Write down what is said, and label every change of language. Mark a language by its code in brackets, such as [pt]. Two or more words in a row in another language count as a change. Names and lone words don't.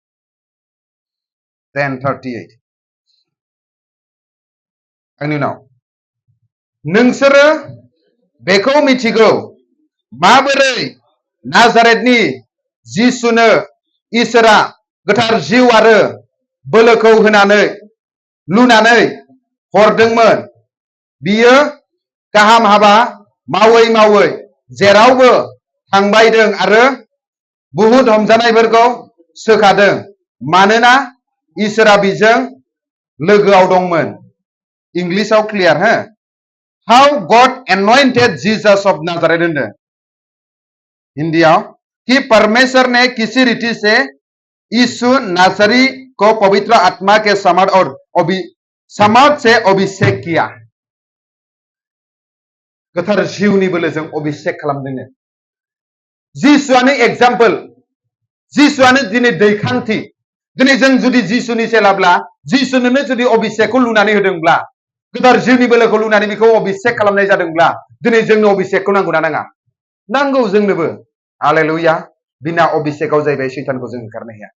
[brx] 10:38 आंनि उनाव नोंसोरो बेखौ मिथिगौ माबोरै नाजारेथनि जिसुनो इसोरा गोथार जिउ आरो बोलोखौ होनानै लुनानै हरदोंमोन। बियो गाहाम हाबा मावै मावै जेरावबो थांबायदों आरो बुहुद हमजानायफोरखौ सोखादों मानोना इसोरा बिजों लोगोआव दंमोन इंग्लिशाव क्लियार हो [en] how God anointed Jesus of Nazareth [brx] होनदों हिंदीयाव [hi] कि परमेश्वर ने किसी रीति से यीशु नासरी को पवित्र आत्मा के सामर्थ से अभिषेक किया [brx] गोथार जिउनि बोलोजों अभिषेक खालामदोंनो जिसुआनो एग्जाम्पल जिसुआनो दिनै दैखांथि दिनै जों जुदि जिसुनि चेलाब्ला जिसुनोनो जुदि अभिषेकखौ लुनानै होदोंब्ला गोथार जिउनि बोलोखौ लुनानै बेखौ अभिषेक खालामनाय जादोंब्ला दिनै जोंनो अभिषेकखौ नांगौना नाङा नांगौ जोंनोबो हालेलुया बिना अभिषेकआव जाहैबाय सैतानखौ जों ओंखारनो हाया